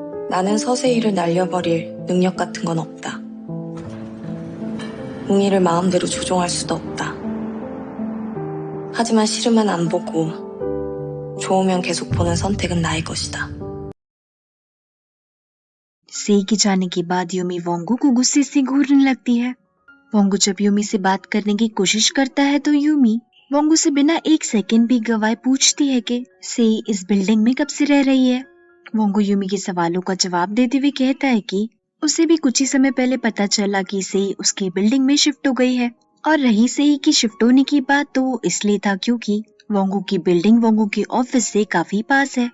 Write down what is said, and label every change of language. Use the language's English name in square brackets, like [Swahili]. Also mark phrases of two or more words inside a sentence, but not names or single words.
[Korean] 나는 서세이를 날려버릴 능력 같은 건 없다. 웅이를 마음대로 조종할 수도 없다. 하지만 싫으면 안 보고 좋으면 계속 보는 선택은 나의 것이다. [Hindi] सेई के जाने के बाद यूमी वोंगू को गुस्से से घूरने लगती है। वोंगू जब यूमी से बात करने की कोशिश करता है तो यूमी वोंगू से बिना एक सेकंड भी गवाए पूछती है कि सेई इस बिल्डिंग में कब से रह रही है। वोंगू यूमी के सवालों का जवाब देते हुए कहता है कि उसे भी कुछ ही समय पहले पता चला कि सेई उसकी बिल्डिंग में शिफ्ट हो गई है, और रही सेई की शिफ्ट होने की बात तो वो इसलिए था क्योंकि वोंगू की बिल्डिंग वोंगू के ऑफिस से काफी पास है।